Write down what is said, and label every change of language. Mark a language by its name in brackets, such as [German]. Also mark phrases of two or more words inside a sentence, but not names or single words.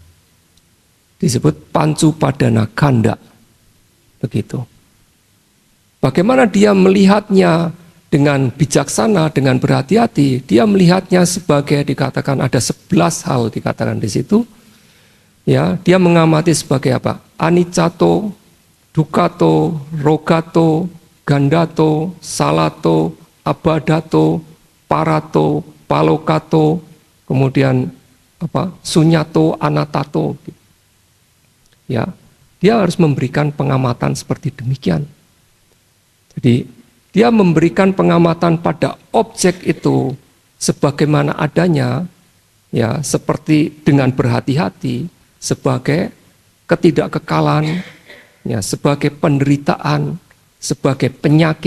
[Indonesian] Disebut [Pali] pancu padana kanda. [Indonesian] Begitu. Bagaimana dia melihatnya dengan bijaksana, dengan berhati-hati, dia melihatnya sebagai dikatakan ada 11 hal dikatakan di situ. Ya, dia mengamati sebagai apa? [Pali] Aniccato, dukkhato, rogato, gandato, salato, abadato, parato, palokato, [Indonesian] kemudian apa? [Pali] Sunyato, anatato. [Indonesian] Ya, dia harus memberikan pengamatan seperti demikian. Jadi dia memberikan pengamatan pada objek itu sebagaimana adanya, ya seperti dengan berhati-hati, sebagai ketidakkekalan, ya sebagai penderitaan, sebagai penyakit.